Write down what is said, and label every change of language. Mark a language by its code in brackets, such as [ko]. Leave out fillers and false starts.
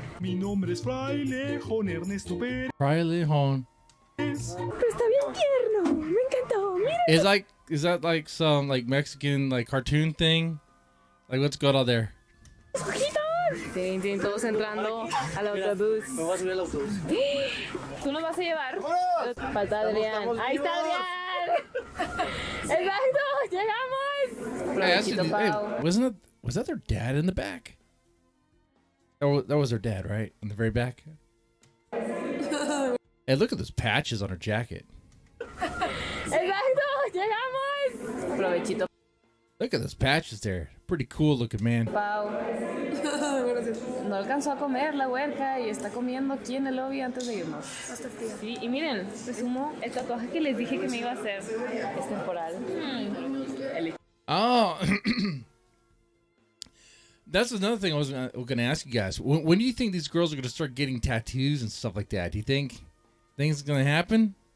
[es] Mi nombre es Fraile Jon Ernesto Pérez. Fraulejon. Pero está bien tierno. Me encantó. Mira. [en] Is that like some like Mexican like cartoon thing? Like what's going on there? [es] Sí, todos entrando al autobús. Me voy a subir al autobús. ¿Tú nos vas a llevar? Falta Adrián. Ahí está Adrián. Exacto, llegamos. [en] Hey, was that their dad in the back? That was their dad, right? In the very back. Hey, look at those patches on her jacket. [es] Exacto, llegamos. Provechito. [en] Look at those patches there. Pretty cool looking, man. Pau. [es] No alcanzó a comer la huerca y está comiendo aquí en el lobby antes de irnos. Sí, y miren, resumo, el tatuaje que les dije que me iba a hacer es temporal. [en] Oh, that's another thing I was going to ask you guys. When do you think these girls are going to start getting tattoos and stuff like that? Do you think things are going to happen?